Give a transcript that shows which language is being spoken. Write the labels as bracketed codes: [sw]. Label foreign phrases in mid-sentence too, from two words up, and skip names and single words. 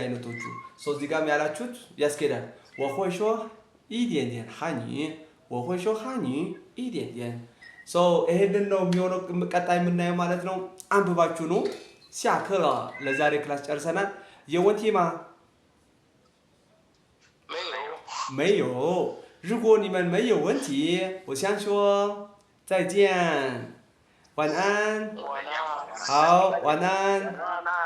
[am] አይነቶቹ እዚህ ጋርም ያላችሁት ያስኬዳል [zh] 我会说一点汉语我会说汉语一点 [am] ይሄንን ነው የሚሆነው ቀጣይ የምናየው ማለት ነው አንብባችሁ ነው ሲያከራ ለዛሬ ክላስ ጨርሰናል የወንቲማ [zh] 没有如果你们没有问题我想说再见晚安我要好晚安